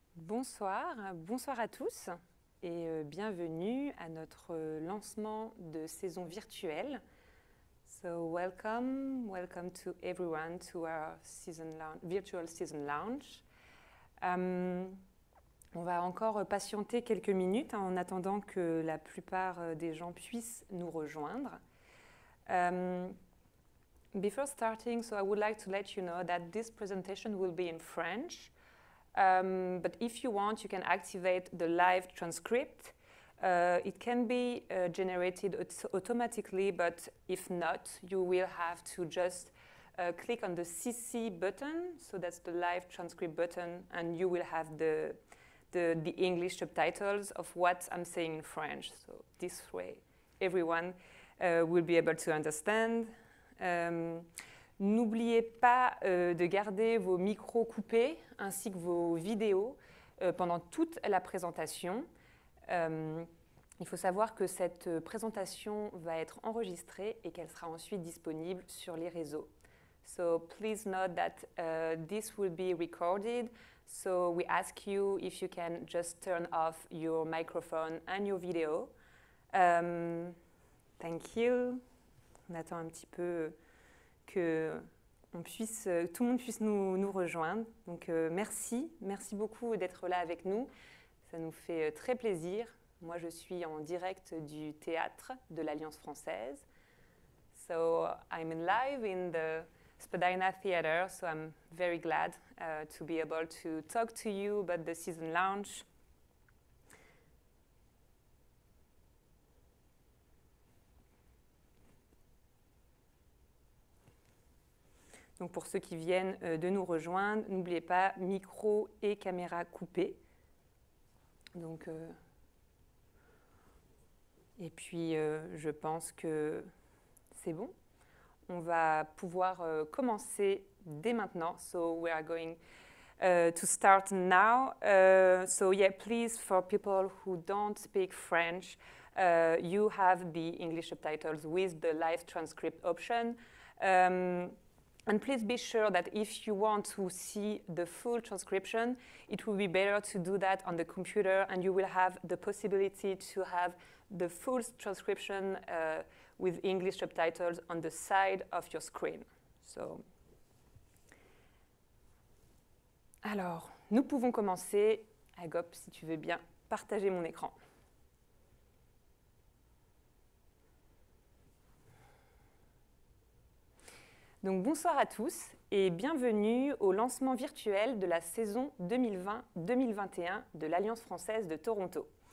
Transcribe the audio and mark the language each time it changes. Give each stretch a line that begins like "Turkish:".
French: Bonsoir à tous et bienvenue à notre lancement de saison virtuelle.
English: So welcome to everyone to our virtual season launch.
French: On va encore patienter quelques minutes en attendant que la plupart des gens puissent nous rejoindre.
English: Before starting, so I would like to let you know that this presentation will be in French. But if you want, you can activate the live transcript. It can be generated automatically, but if not, you will have to just click on the CC button. So that's the live transcript button, and you will have the English subtitles of what I'm saying in French. So this way, everyone will be able to understand.
French: N'oubliez pas de garder vos micros coupés ainsi que vos vidéos pendant toute la présentation. Il faut savoir que cette présentation va être enregistrée et qu'elle sera ensuite disponible sur les réseaux.
English: So please note that this will be recorded. So we ask you if you can just turn off your microphone and your video. Thank you.
French: On attend un petit peu que tout le monde puisse nous rejoindre. Donc merci beaucoup d'être là avec nous. Ça nous fait très plaisir. Moi, je suis en direct du théâtre de l'Alliance française.
English: So I'm live in the Spadina Theatre, so I'm very glad to be able to talk to you about the season launch.
French: Donc pour ceux qui viennent de nous rejoindre, n'oubliez pas micro et caméra coupés. Donc, et puis je pense que c'est bon. On va pouvoir commencer dès maintenant.
English: So we are going to start now. So yeah, please, for people who don't speak French, you have the English subtitles with the live transcript option. And please be sure that if you want to see the full transcription, it will be better to do that on the computer, and you will have the possibility to have the full transcription with English subtitles on the side of your screen. So.
French: Alors, nous pouvons commencer. Agop, si tu veux bien partager mon écran. Donc bonsoir à tous et bienvenue au lancement virtuel de la saison 2020-2021 de l'Alliance française de Toronto.